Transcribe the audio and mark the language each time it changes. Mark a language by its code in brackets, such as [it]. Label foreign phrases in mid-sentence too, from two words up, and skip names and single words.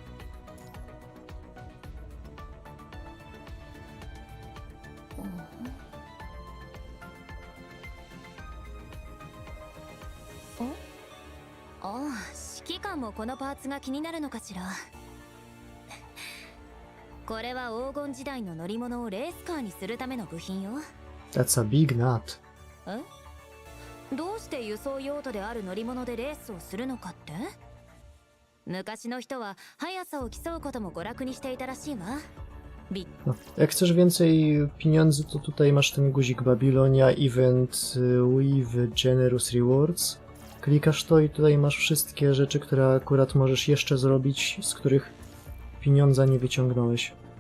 [ja] お、指揮官もこのパーツが気になるのかしら。これは黄金時代の乗り物をレースカーにするための部品よ。 [en] That's a big nut. [ja] どうして輸送用途である乗り物でレースをするのかって？昔の人は速さを競うことも娯楽にしていたらしいわ。 [pl] No, jak chcesz więcej pieniędzy, to tutaj masz ten guzik Babilonia Event with Generous Rewards. Klikasz to i tutaj masz wszystkie rzeczy, które akurat możesz jeszcze zrobić, z których pieniądza nie wyciągnąłeś.